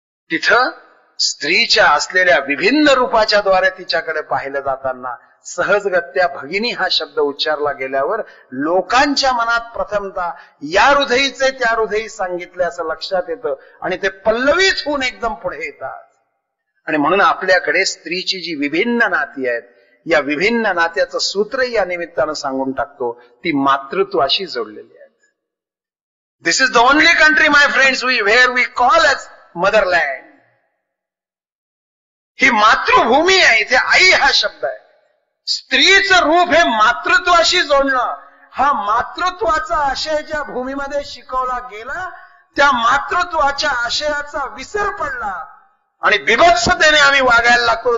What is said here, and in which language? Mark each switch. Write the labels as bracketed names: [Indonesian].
[Marathi] तिथं स्त्रीच्या असलेल्या विभिन्न रूपाच्या द्वारे तिच्याकडे पाहिलं जाताना सहजगत्या भगिनी हा शब्द उच्चारला गेल्यावर लोकांच्या मनात प्रथमतः या हृदयीचे त्या हृदयी सांगितले असं लक्षात येतं आणि ते पल्लवीच होऊन एकदम पुढे येतात. आणि म्हणून आपल्याकडे स्त्रीची जी विभिन्न नाती आहेत, या विभिन्न नात्याचं सूत्र या निमित्तानं सांगून टाकतो, ती मातृत्वाशी जोडलेली आहेत. [English] This is the only country my friends where we call as motherland. [Marathi] ही मातृभूमी आहे, इथे आई हा शब्द आहे. स्त्रीचं रूप हे मातृत्वाशी जोडणं, हा मातृत्वाचा आशय ज्या भूमीमध्ये शिकवला गेला त्या मातृत्वाच्या आशयाचा विसर पडला आणि बिभत्सतेने आम्ही वागायला लागतो.